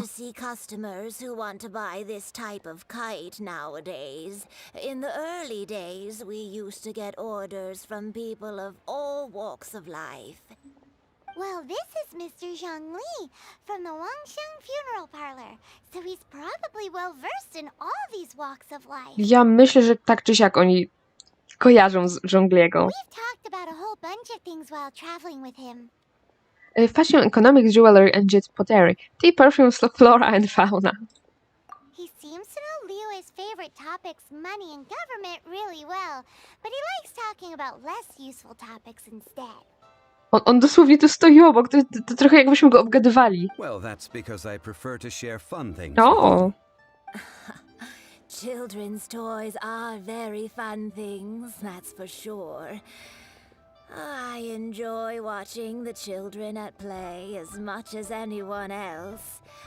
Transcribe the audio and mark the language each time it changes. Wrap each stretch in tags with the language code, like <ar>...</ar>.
<en>to see customers who want to buy this type of kite nowadays. In the early days, we used to get orders from people of all walks of life. Well, this is Mr. Zhongli from the Wangsheng Funeral Parlor, so he's probably well-versed in all these walks of life.</en> <pl>Ja myślę, że tak czy siak oni kojarzą z Zhongliego.</pl> <en>We've talked about a whole bunch of things while traveling with him. Fashion, economics, jewelry, and jet pottery. Tea, perfumes, flora, and fauna. He seems to know Liyue's favorite topics, money and government, really well, but he likes talking about less useful topics instead.</en> <pl>On dosłownie tu stoi obok, to trochę jakbyśmy go obgadywali.</pl> <en>Well, that's because I prefer to share fun things. O! Children's toys are very fun things, that's for sure. I enjoy watching the children at play as much as anyone else.</en>